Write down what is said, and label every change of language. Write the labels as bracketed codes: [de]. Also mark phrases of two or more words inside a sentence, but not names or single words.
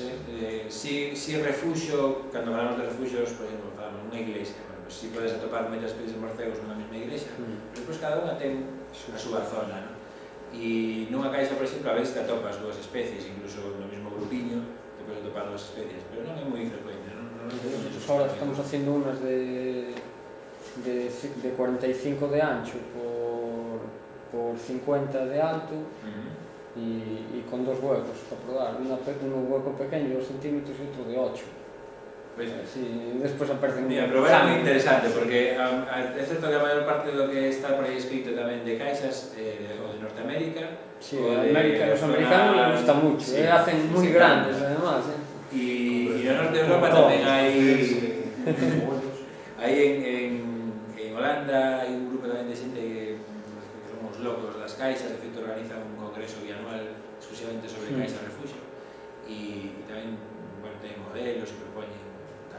[gl] Si refuxio, cando falamos de refuxios, por exemplo, falamos nunha iglesia, bueno, si podes atopar moitas especies de morcegos nunha mesma iglesia, despois cada unha ten a súa zona, non? E nunha caixa, por exemplo, a veces te atopas dúas especies, incluso no mesmo grupiño, te podes atopar dúas especies, pero non é moi frecuente, non? [es] Ahora estamos haciendo unas de 45 de ancho por 50 de alto y con dos huecos para probar, un hueco pequeño de 2 centímetros y otro de 8. Pues, [gl] sí, despois aparecen... Mira, pero é moi interesante, porque é certo que a maior parte do que está por aí escrito tamén de caixas o de Norteamérica, [es] sí, América, los americanos les gusta mucho, sí, hacen [gl] moi grandes [es] además, [gl] Y no norte de Europa tamén hai en Holanda hai un grupo tamén de xente que son os locos das caixas, de feito organizan un congreso bianual exclusivamente sobre caixas refugio e tamén, bueno, ten modelos e propoñen tal.